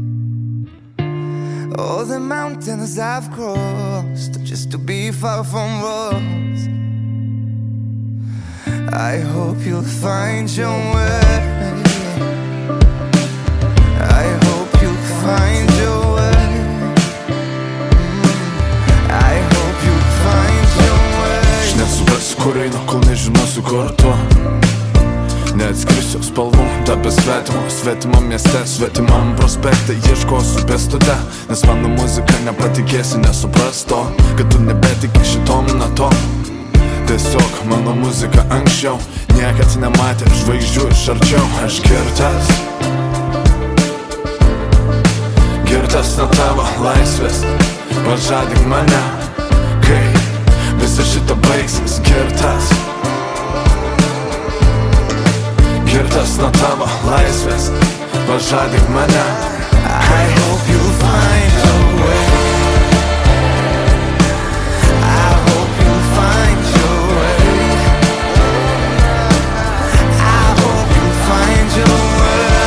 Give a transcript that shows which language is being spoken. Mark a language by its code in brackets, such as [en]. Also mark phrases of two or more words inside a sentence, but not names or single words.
[en] All the mountains I've crossed just to be far from us. I hope you'll find your way. I hope you'll find your way. I hope you'll find your way. [lt] Aš nesuprasiu, kur einu, kol nežinosiu, kur tuo. Neatskrisiu spalvų, tapęs svetimam mieste, svetimam prospekte. Ieškosiu pėstute, nes mano muzika nepatikėsi, nesupras to, kad tu nebetiki šitom natom. Tiesiog mano muzika anksčiau niekad nematė žvaigždžių iš arčiau. Aš girtas nuo tavo laisvės, pažadink mane, kai visa šita baigsis. Girtas nuo tavo laisvės, pažadink mane. [en] I hope you'll find your way. I hope you'll find your way. I hope you'll find your way.